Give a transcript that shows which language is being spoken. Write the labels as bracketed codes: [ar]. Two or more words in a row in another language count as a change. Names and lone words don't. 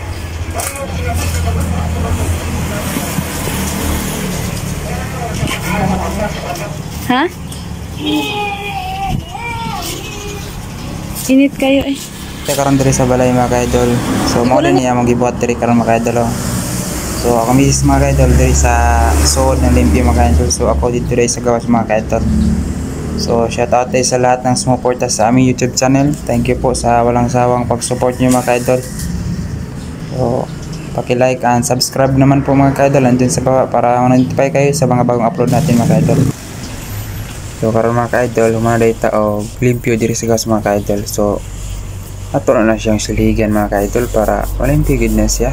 [ceb] Ha? Init kayo eh. Ito karon diri sa balay mga ka-idol. So, mao din niya magibuhat diri karon mga ka-idol. So ako misis mga ka-idol diri sa suod ng limpyo mga ka-idol. [tl] So ako dito rin sa gawas mga ka-idol. So [en] shout out [tl] tayo sa lahat ng sumuporta sa aming YouTube channel. Thank you po sa walang sawang pag-support nyo mga ka-idol. So paki- [en] like and subscribe [tl] naman po mga ka-idol andun sa baba para ma-notify kayo sa mga bagong upload natin mga ka-idol. [ceb] So karon mga ka-idol, humanay ta og limpyo diri sa gas mga ka-idol. So ato na siyang siligan mga ka-idol para malimpyo gid na siya.